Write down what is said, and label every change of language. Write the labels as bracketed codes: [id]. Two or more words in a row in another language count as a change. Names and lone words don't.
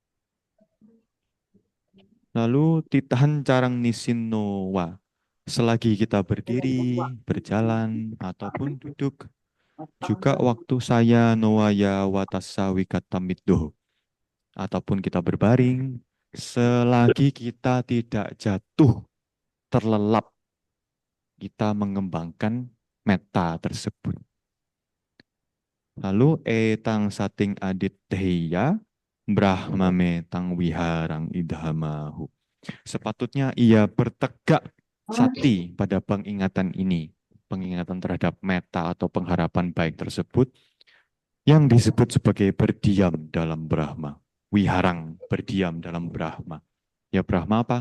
[id] Lalu [pi] titahan carang nisinnowa, [id] selagi kita berdiri, berjalan, ataupun duduk, juga waktu [pi] saya noaya watasa wikatamiddo, [id] ataupun kita berbaring, selagi kita tidak jatuh, terlelap, kita mengembangkan metta tersebut. [pi] Lalu etang sating adit dehiya brahmame tang wiharang idhamahu. [id] Sepatutnya ia bertegak sati pada pengingatan ini, pengingatan terhadap metta atau pengharapan baik tersebut, yang disebut sebagai berdiam dalam Brahma. Wiharang, berdiam dalam Brahma. Ya Brahma apa?